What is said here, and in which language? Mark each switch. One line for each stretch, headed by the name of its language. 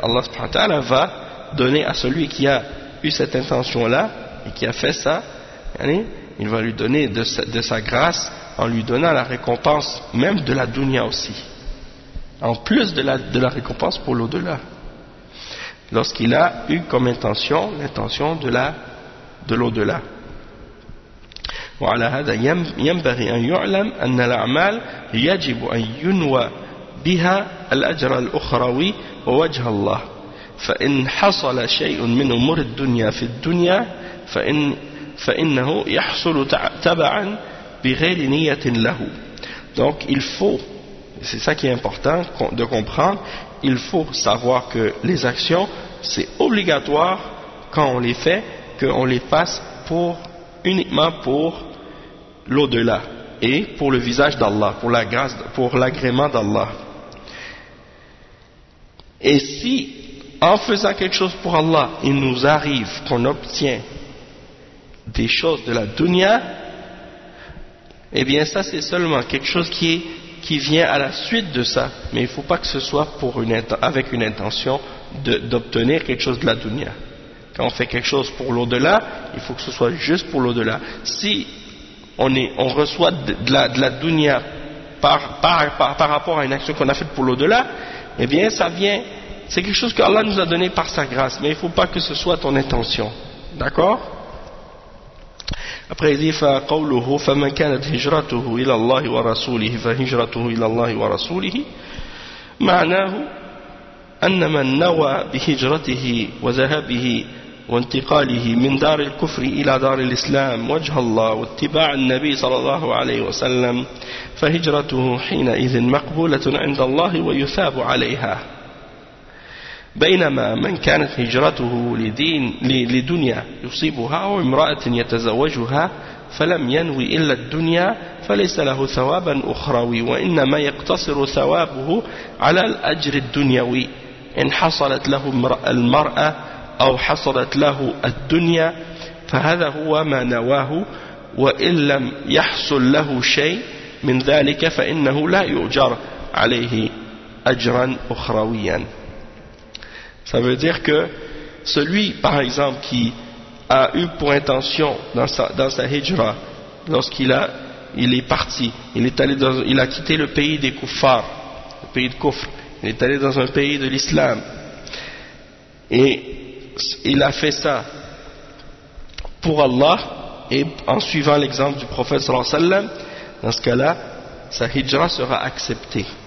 French: Allah subhanahu wa ta'ala va donner à celui qui a eu cette intention-là et qui a fait ça, yani, il va lui donner de sa grâce en lui donnant la récompense même de la dunya aussi. En plus de la récompense pour l'au-delà. Lorsqu'il a eu comme intention l'intention de l'au-delà.
Arabic: وعلى هذا ينبغي أن يعلم أن الأعمال يجب أن ينوى بها الأجر الأخروي ووجه الله. فإن حصل شيء من أمور الدنيا في الدنيا فإنه يحصل تبعا بغير نية له.
French: Donc il faut, c'est ça qui est important de comprendre, il faut savoir que les actions, c'est obligatoire quand on les fait, qu'on les fasse pour, uniquement pour l'au-delà et pour le visage d'Allah, pour la grâce, pour l'agrément d'Allah. Et si en faisant quelque chose pour Allah, il nous arrive qu'on obtient des choses de la dunya, eh bien ça c'est seulement quelque chose qui vient à la suite de ça, mais il ne faut pas que ce soit pour avec une intention d'obtenir quelque chose de la dunya. Quand on fait quelque chose pour l'au-delà, il faut que ce soit juste pour l'au-delà. Si on reçoit de la dunya par rapport à une action qu'on a faite pour l'au-delà, eh bien ça vient, c'est quelque chose que Allah nous a donné par sa grâce, mais il ne faut pas que ce soit ton intention, d'accord. Après, il dit,
Arabic: فقوله فمن كانت هجرته إلى الله ورسوله فهجرته إلى الله ورسوله معناه أن من نوى بهجرته وذهابه وانتقاله من دار الكفر إلى دار الإسلام وجه الله واتباع النبي صلى الله عليه وسلم فهجرته حينئذ مقبولة عند الله ويثاب عليها. بينما من كانت هجرته لدنيا يصيبها أو امرأة يتزوجها فلم ينوي إلا الدنيا فليس له ثوابا أخروي وإنما يقتصر ثوابه على الأجر الدنيوي إن حصلت له المرأة أو حصلت له الدنيا فهذا هو ما نواه وإن لم يحصل له شيء من ذلك فإنه لا يؤجر عليه أجرا أخرويا.
French: Ça veut dire que celui, par exemple, qui a eu pour intention dans sa hijra, lorsqu'il est parti, il a quitté le pays des kuffar, le pays de kufr, il est allé dans un pays de l'islam, et il a fait ça pour Allah, et en suivant l'exemple du prophète sallallahu alayhi wa sallam, dans ce cas-là, sa hijra sera acceptée.